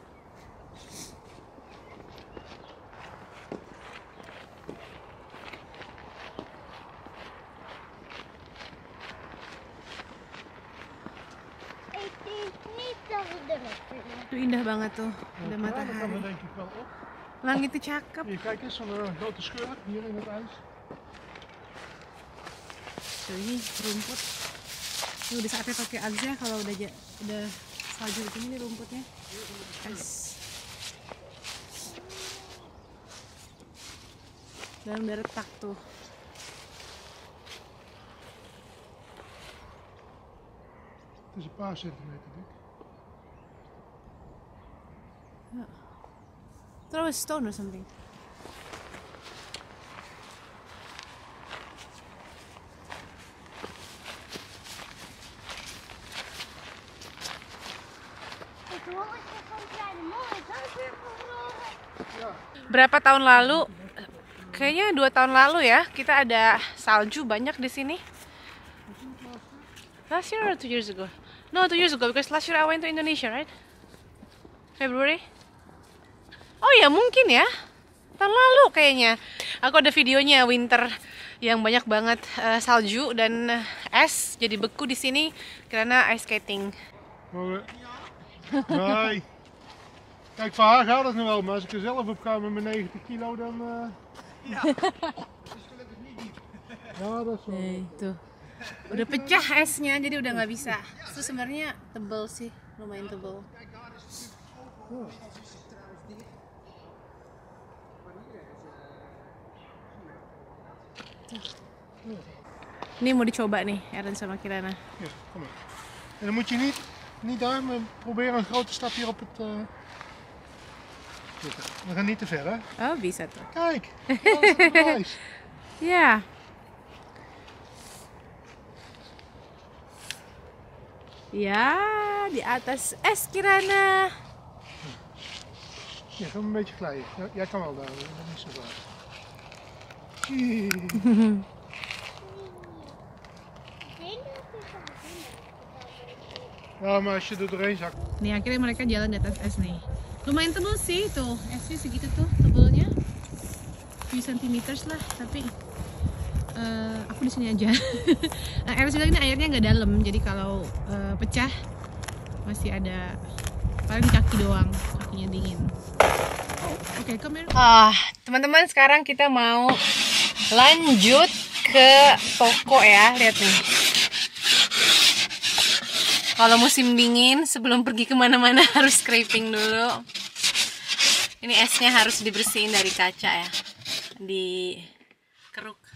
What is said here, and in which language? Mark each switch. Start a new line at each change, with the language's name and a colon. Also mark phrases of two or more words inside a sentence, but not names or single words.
Indonesian: Itu indah banget tuh, ada matahari.
Dutch: denk ik wel op.
Indonesian: Langitnya cakep.
Dutch: Hier, kijk eens, zo'n grote scheur hier in het ijs.
Indonesian: Tuh ini rumput. Ini udah saatnya pakai Agza kalau udah salju begini nih rumputnya. Es. Dan udah retak tuh.
Dutch: Het is een paar centimeter dik.
English: Throw a stone or something.
Indonesian: Berapa tahun lalu? Kayaknya 2 tahun lalu ya, kita ada salju banyak di sini.
English: Last year or 2 years ago? No, 2 years ago because last year I went to Indonesia, right? February?
Indonesian: Oh ya mungkin ya, tahun lalu kayaknya. Aku ada videonya winter yang banyak banget salju dan es jadi beku di sini karena
English: ice skating.
Dutch: Nee. Kijk, voor haar gaat het nog wel, maar als ik er zelf op ga met mijn 90 kilo, dan... Ja. Ja, dat is wel. Tuh.
Indonesian: Udah pecah esnya jadi udah nggak bisa. Terus sebenarnya tebel sih, lumayan tebel. Ini mau dicoba nih, Aaron sama Kirana.
Dutch: Ja, kom maar. En dan moet je niet daar, maar proberen een grote stap hier op het... zitten. We gaan niet te ver, hè?
Indonesian: Oh, bisa tuh.
Dutch: Kijk, dat is het bewijs.
Indonesian: Ya. Ya, di atas es Kirana.
Dutch: Ja, ga een beetje glijden. Ja, jij kan wel daar, dat is niet zo zwaar. Ja, maar als je er doorheen zakt.
Indonesian: Nih akhirnya mereka jalan di atas es nih. Lumayan tebel sih tuh, esnya segitu tuh tebelnya.
English: Few centimeters
Indonesian: lah, tapi aku di sini aja. Nah, Eris bilang ini airnya nggak dalam, jadi kalau pecah masih ada paling kaki doang, kakinya dingin. Oke,
English: come here.
Indonesian: Teman-teman, sekarang kita mau lanjut ke toko ya, lihat nih. Kalau musim dingin, sebelum pergi kemana-mana harus scraping dulu. Ini esnya harus dibersihin dari kaca ya, dikerok.